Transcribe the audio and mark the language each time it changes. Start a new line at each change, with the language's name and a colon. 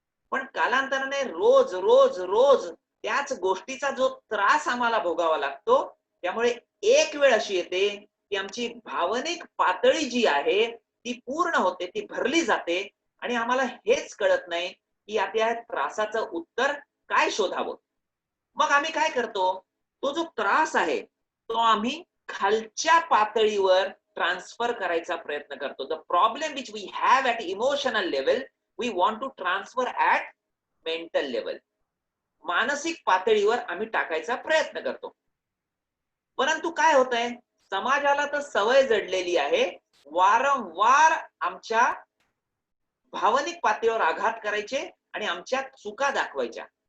Marathi: पण कालांतराने रोज रोज रोज त्याच गोष्टीचा जो त्रास आम्हाला भोगावा लागतो, त्यामुळे एक वेळ अशी येते की आमची भावनिक पातळी जी आहे ती पूर्ण होते, ती भरली जाते आणि आम्हाला हेच कळत नाही की आता या त्रासाचं उत्तर काय शोधावं. मग आम्ही काय करतो, तो जो त्रास आहे तो आम्ही खालच्या पातळीवर ट्रान्सफर करायचा प्रयत्न करतो.
English: The problem which we have at emotional level we want to transfer at mental level.
Marathi: मानसिक पातळीवर आम्ही टाकायचा प्रयत्न करतो. परंतु काय होत आहे, समाजाला तर सवय जडलेली आहे वारंवार आमच्या भावनिक पातळीवर आघात करायचे आणि आमच्या चुका दाखवायच्या.